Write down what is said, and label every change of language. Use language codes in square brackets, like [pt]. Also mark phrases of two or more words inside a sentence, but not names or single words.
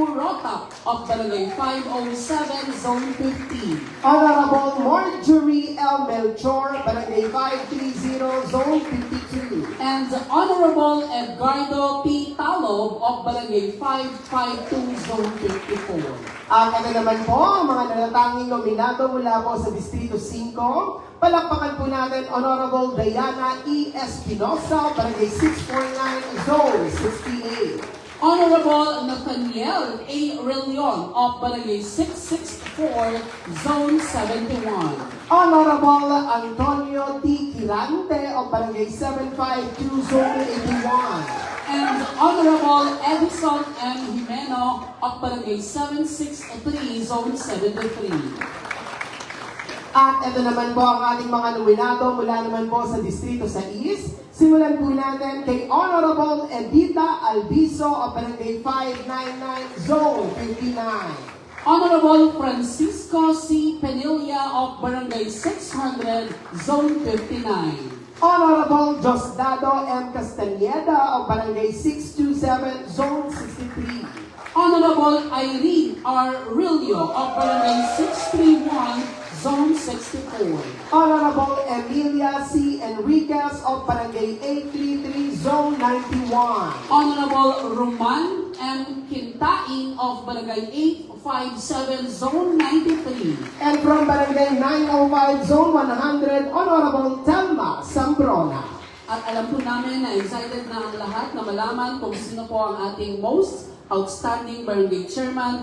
[en] Rotap of Barangay 507, Zone 15. Honorable Marjorie L. Melchor, Barangay 530, Zone 52. And Honorable Edgardo P. Talob of Barangay 552, Zone 54. [tl] At ito naman po ang mga natatanging nominado mula po sa Distrito 5. Palakpakan po natin Honorable Diana E. Espinosa, Barangay 649, Zone 68. [en] Honorable Nathaniel A. Relion of Barangay 664, Zone 71. Honorable Antonio T. Quirante of Barangay 752, Zone 81. And Honorable Edison M. Jimeno of Barangay 763, Zone 73. [tl] At ito naman po ang ating mga nominado mula naman po sa Distrito 6. Simulan po natin kay Honorable Edita Albiso of Barangay 599, Zone 59. [en] Honorable Francisco C. Penilla of Barangay 600, Zone 59. Honorable Diosdado M. Castañeda of Barangay 627, Zone 63. Honorable Irene R. Rillo of Barangay 631, Zone 64. Honorable Emilia C. Enriquez of Barangay 833, Zone 91. Honorable Roman M. Quintain of Barangay 857, Zone 93. And from Barangay 905, Zone 100, Honorable Telma Sambrona. [tl] At alam po namin na excited na ang lahat na malaman kung sino po ang ating [en] most outstanding barangay chairman.